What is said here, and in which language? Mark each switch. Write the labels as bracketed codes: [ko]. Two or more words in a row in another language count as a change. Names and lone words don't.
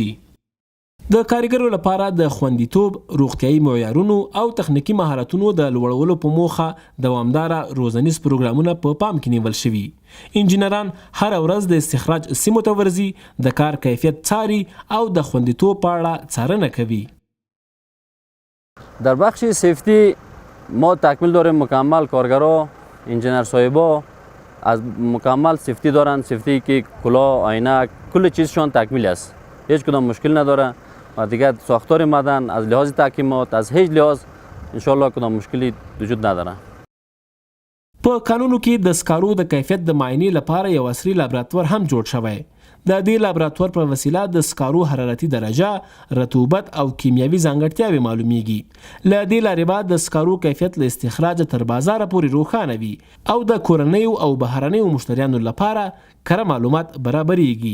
[ps] د کارګرو لپاره د خوندیتوب، روغتیايي معیارونو او تخنیکي مهارتونو د لوړولو په موخه دوامداره روزنیز پروګرامونه په پام کې نیول شوي. انجینران هر ورځ د استخراج سیمو ته ورځي، د کار کیفیت څاري او د خوندیتوب په اړه څارنه کوي. [fa] در بخش سیفتی ما تکمیل داریم. مکمل کارگرها، انجینر صاحبا از مکمل سیفتی دارن. سیفتی که کلاه، عینک، کل چیزشان تکمیل است، هیچ کدام مشکل نداره و دیگه ساختار مدن از لحاظ تحکیمات از هیچ لحاظ انشالله کدام مشکلی وجود نداره. [ps] په قانونو کې د سکارو د کیفیت د معاینې لپاره یو عصري لابراتوار هم جوړ شوی. د دې لابراتوار په وسیله د سکارو حرارتي درجه، رطوبت او کیمیاوي ځانګړتیاوې معلومیږي. له دې لارې به د سکارو کیفیت له استخراج تر بازار پورې روښانه وي او د کورنیو او بهرنیو مشتریانو لپاره کره معلومات برابرېږي.